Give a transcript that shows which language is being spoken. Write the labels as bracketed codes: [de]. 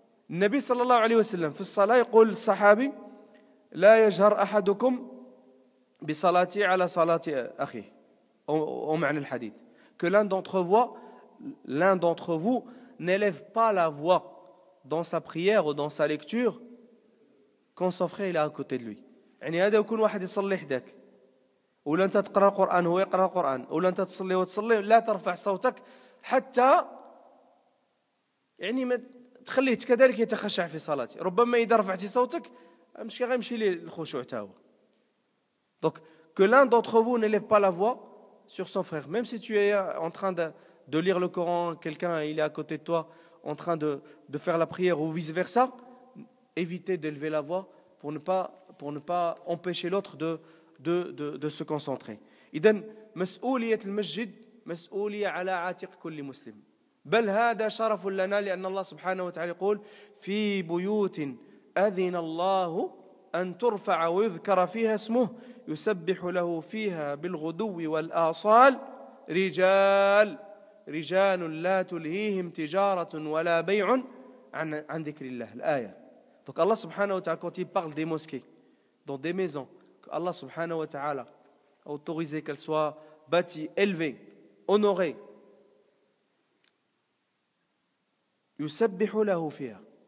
[ar] النبي صلى الله عليه وسلم في الصلاة يقول الصحابي لا يجهر أحدكم بصلاته على صلاة أخيه [fr] au [ar] معنى الحديث [fr] que l'un d'entre vous n'élève pas la voix dans sa prière ou dans sa lecture quand son frère il est à côté de lui. [ar] يعني هذا يكون واحد يصلي حداك ولا أنت تقرأ القرآن هو يقرأ القرآن ولا أنت تصلي لا ترفع صوتك حتى يعني ما تخليه كذلك يتخشع في صلاته. ربما إذا رفعتي صوتك مش غيمشي ليه الخشوع تا هو. [fr] Donc que l'un d'entre vous n'élève pas la voix sur son frère, même si tu es en train de lire le Coran, quelqu'un il est à côté de toi en train de faire la prière ou vice versa, évitez d'élever la voix pour ne pas empêcher l'autre de se concentrer. [ar] إذن مسؤولية المسجد مسؤولية على عاتق كل مسلم. بل هذا شرف لنا لأن الله سبحانه وتعالى يقول في بيوت أذن الله أن ترفع ويذكر فيها اسمه يسبح له فيها بالغدو والآصال رجال لا تلهيهم تجارة ولا بيع عن ذكر الله. الآية. [fr] Donc Allah subhanahu wa ta'ala, quand il parle des mosquées, dans des maisons, Allah subhanahu wa ta'ala a autorisé qu'elles soient bâties, élevées, honorées, [ar] يسبح له فيها.